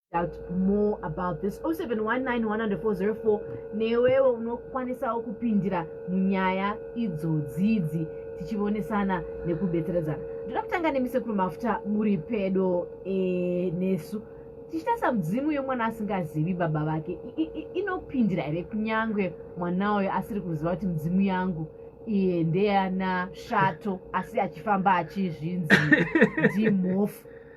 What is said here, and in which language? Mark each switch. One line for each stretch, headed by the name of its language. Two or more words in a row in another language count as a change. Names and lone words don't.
English: out more about this. Oh seven one nine one hundred four zero four.
Shona: Newewo unokwanisawo kupindira munyaya idzodzidzi, tichionesana nekubetseredzana. Ndoda kutanga nemi Sekuru Mafuta, muri pedo, eh, nesu. Tichitarisa mudzimu yomwana asingazivi baba vake, i, i, i, inopindira here kunyangwe mwana uyo asiri kuziva kuti mudzimu yangu iye ndeyana Shato, asi achifamba achizvinzi ndimhofu?